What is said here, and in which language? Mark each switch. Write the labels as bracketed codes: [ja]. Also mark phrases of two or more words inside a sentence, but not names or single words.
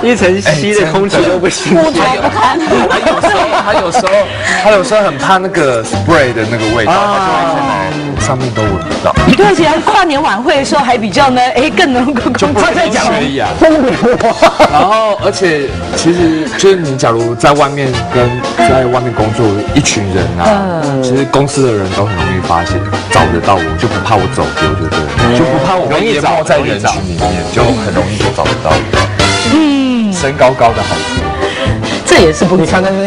[zh] 一層吸的空氣都不新鮮。他有時候很怕那個 spray 的那個味道，他就會先來上面都聞不到。對，而且跨年晚會的時候還比較呢，更能夠就不會缺氧。然後，而且其實就是你假如在外面在外面工作一群人啊，其實公司的人都很容易發現，找得到我，就不怕我走丟，就對了，就不怕我會淹沒在人群裡面，就很容易就找得到。身高的好處，這也是不錯。